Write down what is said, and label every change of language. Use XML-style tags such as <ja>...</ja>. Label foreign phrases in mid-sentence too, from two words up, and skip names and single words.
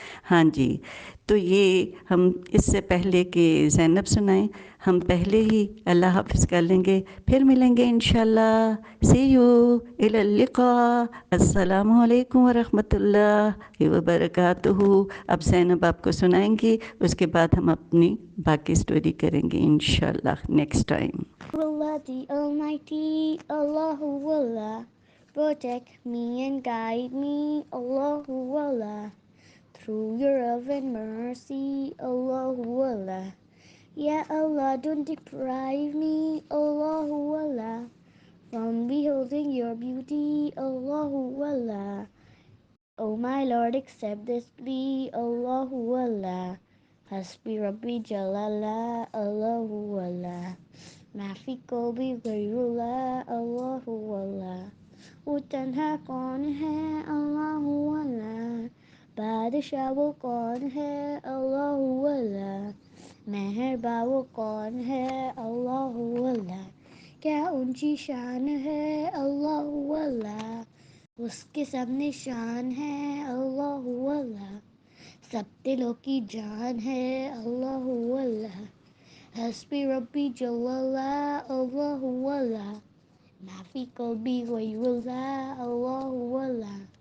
<ur>ہاں جی، تو یہ ہم اس سے پہلے کہ زینب سنائیں، ہم پہلے ہی اللہ حافظ کر لیں گے، پھر ملیں گے انشاءاللہ۔</ur> <en>see you,</en> <ar>الی اللقاء، السلام علیکم ورحمۃ اللہ وبرکاتہ۔</ar> <ur>اب زینب آپ کو سنائیں گی، اس کے بعد ہم اپنی باقی سٹوری کریں گے انشاءاللہ</ur> <en>next time. Allah the Almighty,</en> <ar>الله الله,</ar> <en>protect me and guide me,</en> <ar>الله الله,</ar> <en>through your love and mercy,</en> <ar>الله الله. يا الله,</ar> <en>don't deprive me,</en> <ar>الله الله,</ar> <en>from beholding your beauty,</en> <ar>الله الله.</ar> <en>O my Lord, accept this plea,</en> <ar>الله الله. حسبي ربي جل الله، الله الله. ما في قلبي غير الله، الله الله.</ar> <ur>وہ تنہا کون ہے اللہ اللہ، بادشاہ وہ کون ہے اللہ اللہ، مہرباں وہ کون ہے اللہ اللہ، کیا اونچی شان ہے اللہ اللہ، اس کے سب نشان ہے اللہ اللہ، سب دلوں کی جان ہے اللہ اللہ،</ur> <ar>حسبی ربی جل اللہ اللہ اللہ، ما فی قلبی غیر اللہ اللہ اللہ،</ar>